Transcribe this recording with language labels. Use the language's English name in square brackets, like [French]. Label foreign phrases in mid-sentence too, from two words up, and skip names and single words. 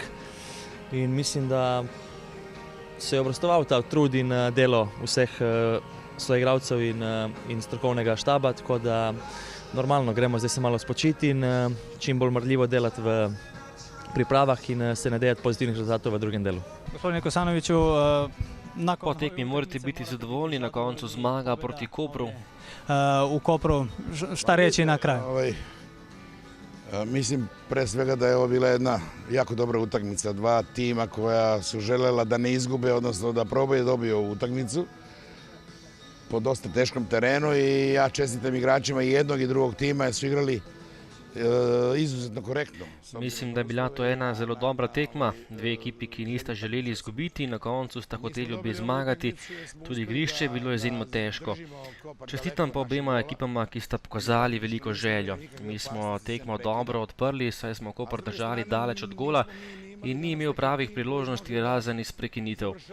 [Slovenian] In mislim, da se je obrestoval ta trud in delo vseh soigralcev in strokovnega štaba, tako da normalno, gremo zdaj se malo spočiti in čim bolj marljivo delati v pripravah in se nadejati pozitivnih rezultatov v drugem delu. [Serbian] Gospodine Kosanoviću, [Slovenian] po tekmi morate biti zadovoljni, na koncu zmaga proti Kopru. [Serbian] U Kopru, šta reći na kraju? Mislim pre svega da je ovo bila jedna jako dobra utakmica. Dva tima koja su želela da ne izgube, odnosno da probaju dobiju utakmicu po dosta teškom terenu i ja čestitam igračima i jednog i drugog tima jer su igrali izuzetno korektno. [Slovenian] Mislim, da je bila to ena zelo dobra tekma. Dve ekipi, ki nista želeli izgubiti, na koncu sta hoteli obe zmagati. Tudi igrišče je bilo izjemno težko. Čestitam pa obema ekipama, ki sta pokazali veliko željo. Mi smo tekmo dobro odprli, saj smo Koper držali daleč od gola in ni imel pravih priložnosti razen iz prekinitev.